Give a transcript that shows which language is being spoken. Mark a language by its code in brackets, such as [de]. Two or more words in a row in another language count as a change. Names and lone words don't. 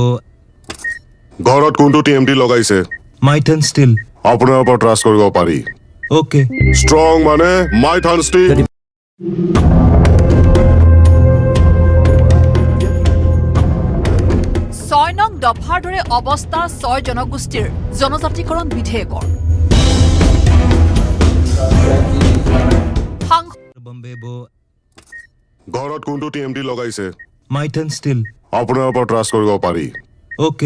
[as] ঘৰত কোনটো টিএমটি লগাইছে माइथन स्टील আপোনাৰ ওপৰত ট্ৰাষ্ট কৰিব পাৰি ओके ষ্ট্ৰং মানে মাইথান ষ্টীল 6 নং দফাৰ দৰে অৱস্থা 6 জনগোষ্ঠীৰ জনজাতিকৰণ বিধেয়কৰ [hi] बम्बे बो [as] ঘৰত কোনটো টিএমটি লগাইছে माइथन स्टील আপোনাৰ ওপৰত ট্ৰাষ্ট কৰিব পাৰি ओके